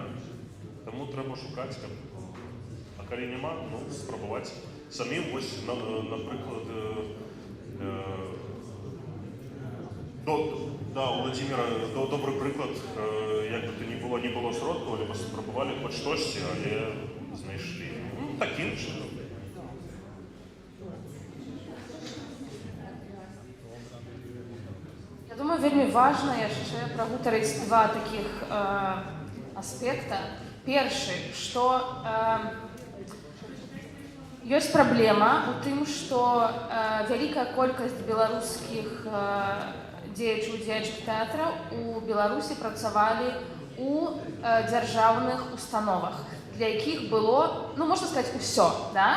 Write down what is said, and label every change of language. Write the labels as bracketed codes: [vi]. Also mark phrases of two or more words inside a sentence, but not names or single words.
[uk] Тому треба шукати, а коли нема, ну, спробувати самим, ось, наприклад, да, у Владимира добрий приклад, як би то не було сродку, але спробували хоч щось, але знайшли. Ну, таким чином. [be] Я думаю, вельмі важна яшчэ прагутарыць 2 таких аспекта. Першы, што ёсць праблема ў тым, што вялікая колькасць беларускіх дзеячаў дзеячых тэатраў у Беларусі працавалі у дзяржаўных установах, для якіх было, ну, можна сказаць, усё, да?